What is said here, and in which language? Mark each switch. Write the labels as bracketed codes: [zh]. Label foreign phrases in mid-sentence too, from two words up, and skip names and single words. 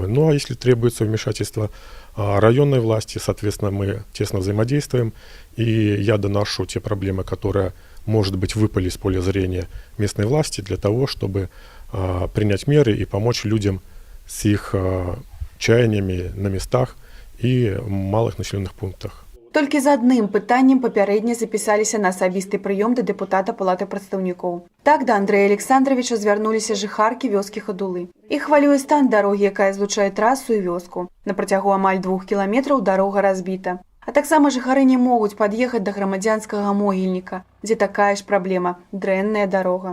[ru] Ну а если требуется вмешательство районной власти, соответственно, мы тесно взаимодействуем, и я доношу те проблемы, которые, может быть, выпали из поля зрения местной власти, для того, чтобы принять меры и помочь людям с их чаяниями на местах и малых населенных пунктах. [be] Толькі з адным пытаннем папярэдне запісаліся на асабісты прыём да дэпутата палаты прадстаўнікоў. Так да Андрэя Александровича звярнуліся жыхаркі вёскі Хадулы. Іх хвалюе стан дарогі, якая злучае трасу і вёску. На працягу амаль 2 кіламетраў дарога разбіта. А таксама жыхары не могуць пад'ехаць да грамадзянскага могільніка, дзе такая ж праблема – дрэнная дарога.